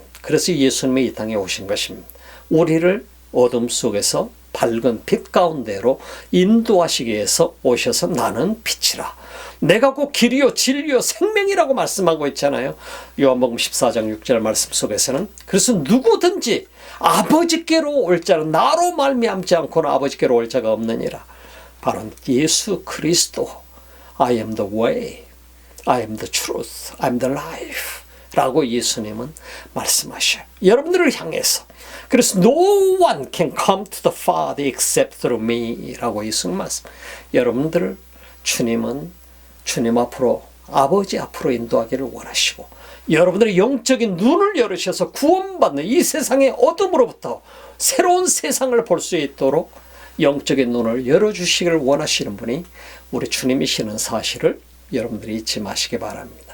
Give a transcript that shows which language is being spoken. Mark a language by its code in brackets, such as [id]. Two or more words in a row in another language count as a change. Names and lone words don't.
[ko] 그래서 예수님이 이 땅에 오신 것입니다. 우리를 어둠 속에서 밝은 빛 가운데로 인도하시기 위해서 오셔서 나는 빛이라. 내가 곧 길이요 진리요 생명이라고 말씀하고 있잖아요. 요한복음 14장 6절 말씀 속에서는 그래서 누구든지 아버지께로 올 자는 나로 말미암지 않고는 아버지께로 올 자가 없느니라. 바로 예수 그리스도 [en] I am the way, I am the truth, I am the life [ko] 라고 예수님은 말씀하셔요. 여러분들을 향해서. 그래서 [en] no one can come to the Father except through me [ko] 라고 예수님 말씀. 여러분들을 주님 앞으로 아버지 앞으로 인도하기를 원하시고 여러분들의 영적인 눈을 열으셔서 구원받는 이 세상의 어둠으로부터 새로운 세상을 볼 수 있도록 영적인 눈을 열어주시기를 원하시는 분이 우리 주님이시는 사실을 여러분들이 잊지 마시기 바랍니다.